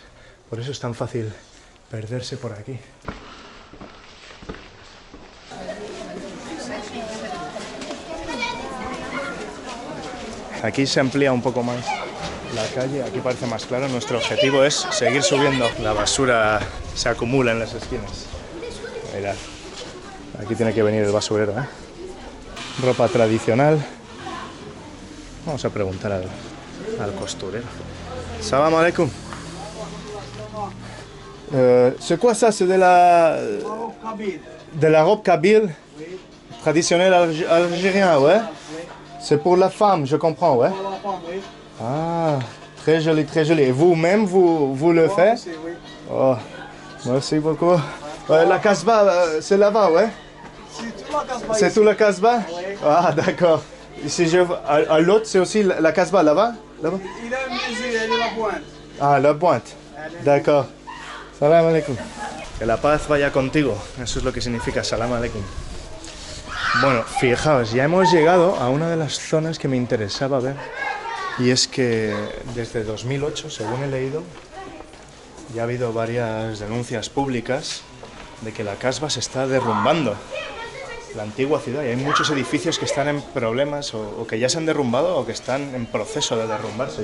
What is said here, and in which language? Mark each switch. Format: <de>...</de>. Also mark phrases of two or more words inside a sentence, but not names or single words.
<es>Por eso es tan fácil perderse por aquí. Aquí se amplía un poco más la calle, aquí parece más claro. Nuestro objetivo es seguir subiendo. La basura se acumula en las esquinas. Mirad, aquí tiene que venir el basurero, ¿eh? Ropa tradicional. Vamos a preguntar al costurero.</es> <ar>السلام عليكم.</ar> <fr>C'est quoi ça? C'est de la robe kabyle traditionnelle algérienne, ouais? C'est pour la femme, je comprends, ouais? Ah, très joli, très joli. Et vous-même, vous le faites? Oh, merci beaucoup. La Casbah, c'est là-bas, ouais? C'est tout la Casbah? Ah, d'accord. Si je à l'autre, c'est aussi la Casbah, là-bas? Là-bas? Il a un musée, elle est la pointe. Ah, la pointe. D'accord.</fr> <ar>السلام عليكم.</ar> <es>Que la paz vaya contigo. Eso es lo que significa</es> <ar>السلام عليكم.</ar> <es>Bueno, fijaos, ya hemos llegado a una de las zonas que me interesaba ver. Y es que desde 2008, según he leído, ya ha habido varias denuncias públicas de que la Casbah se está derrumbando. La antigua ciudad, y hay muchos edificios que están en problemas o que ya se han derrumbado o que están en proceso de derrumbarse.</es>